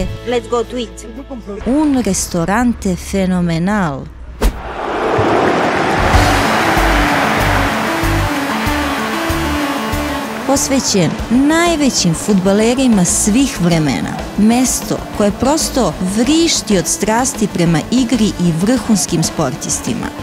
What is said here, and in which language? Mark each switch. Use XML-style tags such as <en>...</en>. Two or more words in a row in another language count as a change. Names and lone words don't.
<en>Let's go to eat.</en> <es>un restorante fenomenal.</es> <sr>Posvećen najvećim fudbalerima svih vremena, mesto koje prosto vrišti od strasti prema igri i vrhunskim sportistima.</sr>